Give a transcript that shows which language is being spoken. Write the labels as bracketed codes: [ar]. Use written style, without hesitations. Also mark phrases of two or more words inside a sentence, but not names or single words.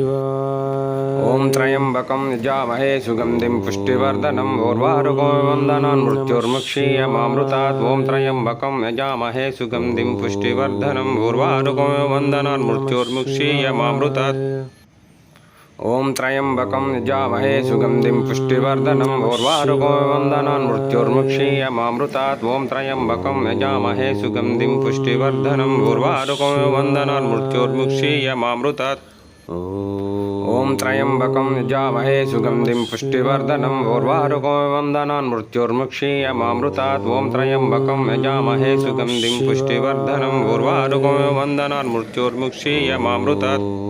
[sa] ॐ त्र्यम्बकं यजामहे सुगन्धिं पुष्टिवर्धनं उर्वारुकमिव वन्दनान् मृत्योर्मुक्षीयमामृतात्. ॐ त्र्यम्बकं यजामहे सुगन्धिं पुष्टिवर्धनं उर्वारुकमिव वन्दनान् मृत्योर्मुक्षीयमामृतात्. ॐ त्र्यम्बकं यजामहे सुगन्धिं पुष्टिवर्धनम् उर्वारुकमिव बन्धनान् मृत्योर्मुक्षीयमामृतात् ॐ त्र्यम्बकं यजामहे सुगन्धिं पुष्टिवर्धनम् उर्वारुकमिव बन्धनान् मृत्योर्मुक्षीयमामृतात् ॐ त्र्यम्बकं यजामहे सुगन्धिं पुष्टिवर्धनम् उर्वारुकमिव बन्धनान् मृत्योर्मुक्षीयमामृतात् ॐ त्र्यम्बकं यजामहे सुगन्धिं पुष्टिवर्धनम् उर्वारुकमिव बन्धनान् मृत्योर्मुक्षीयमामृतात्